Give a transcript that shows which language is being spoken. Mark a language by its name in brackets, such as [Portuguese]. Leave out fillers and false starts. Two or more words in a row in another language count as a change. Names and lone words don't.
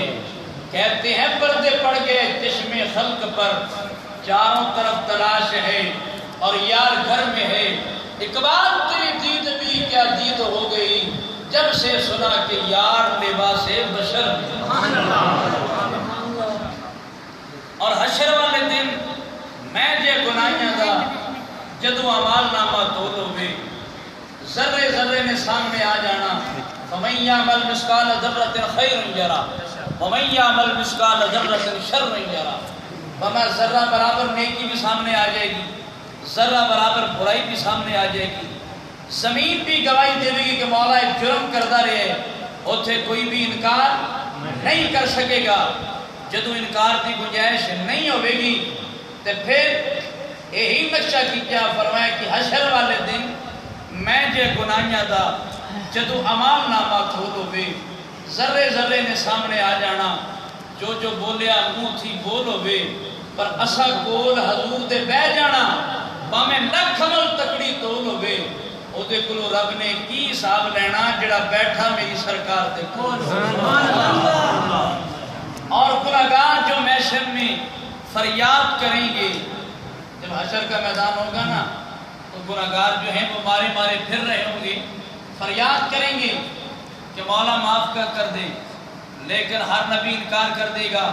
[Urdu] کہتے ہیں پردے پڑ گئے چشم خلق پر، چاروں طرف تلاش ہے اور یار گھر میں ہے۔ اقبال تیری دید بھی کیا دید ہو گئی جب سے سنا کہ یار لباس بشر میں۔ [Punjabi] اور حشر والے دن میں جے گناہیاں دا جدو اعمال نامہ تولو وے، ذرے ذرے نے سامنے آ جانا۔ [Arabic] فَمَن يَعْمَلْ مِثْقَالَ ذَرَّةٍ خَيْرًا يَرَهُ وَمَن يَعْمَلْ مِثْقَالَ ذَرَّةٍ شَرًّا يَرَهُ۔ وَمَا [Urdu] ذرہ برابر نیکی بھی سامنے آ جائے گی، ذرہ برابر برائی بھی سامنے آ جائے گی۔ زمین بھی گواہی دے گی کہ مولا ایک جرم کردہ رہے، اتھے کوئی بھی انکار نہیں کر سکے گا۔ [Punjabi] جدو انکار کی گنجائش نہیں ہوئے گی تو پھر یہی نقشہ کیا فرمایا کہ حشر والے دن میں جے گناہیاں دا جدو اعمال نامہ کھولو وے، ذرے ذرے نے سامنے آ جانا۔ جو جو بولیا منہ تھی بولو وے، پر اسا کول حضور دے بہ جانا۔ باویں لکھ عمل تکڑی تولو وے، او دے کولو رب نے کی حساب لینا جڑا بیٹھا میری سرکار دے کول۔ [Urdu] اور گناہگار جو محشر میں فریاد کریں گے، جب حشر کا میدان ہوگا نا تو گناہگار جو ہیں وہ مارے مارے پھر رہے ہوں گے، فریاد کریں گے کہ مولا معاف کر دے، لیکن ہر نبی انکار کر دے گا۔